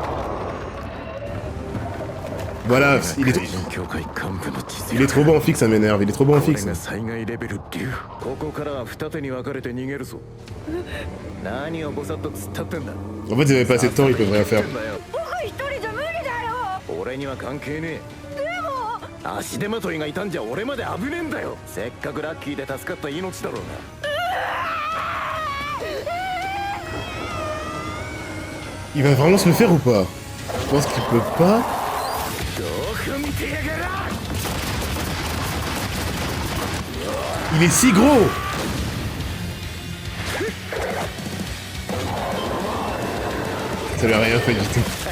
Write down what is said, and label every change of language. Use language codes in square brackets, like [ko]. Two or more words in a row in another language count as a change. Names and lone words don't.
[fr] Voilà, il est trop bon en fixe, ça m'énerve. Il est trop bon en fixe. En fait, ils avaient pas assez de temps, ils peuvent rien faire. [ja] 足手まといがいたんじゃ俺まで危ねえんだよ。せっかくラッキーで助かった命だろうが。 [fr] Il va vraiment se le faire ou pas? Je pense qu'il peut pas. Il est si gros. Ça lui a rien fait du tout.